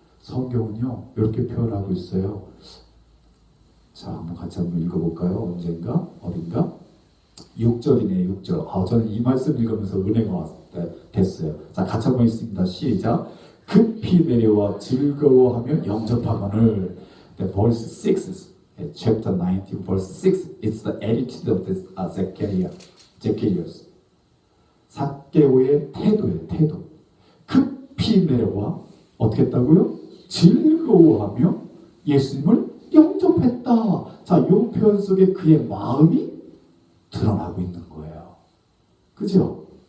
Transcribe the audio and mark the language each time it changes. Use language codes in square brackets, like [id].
[ko] 성경은요 이렇게 표현하고 있어요. 자, 한번 같이 한번 읽어볼까요? 언젠가? 어딘가? 6절이네, 6절. 저는 이 말씀 읽으면서 은혜가 됐어요. 자, 같이 한번 읽습니다. 시작. 급히 내려와 즐거워하며 영접하거늘. [en] The verse 6, chapter 19, verse 6, it's the attitude of this Zacchaeus. [ko] 삭개오의 태도예요, 태도. 급히 내려와 어떻게 했다고요? 즐거워하며 예수님을 영접했다. 자, 이 표현 속에 그의 마음이 드러나고 있는 거예요. 그죠?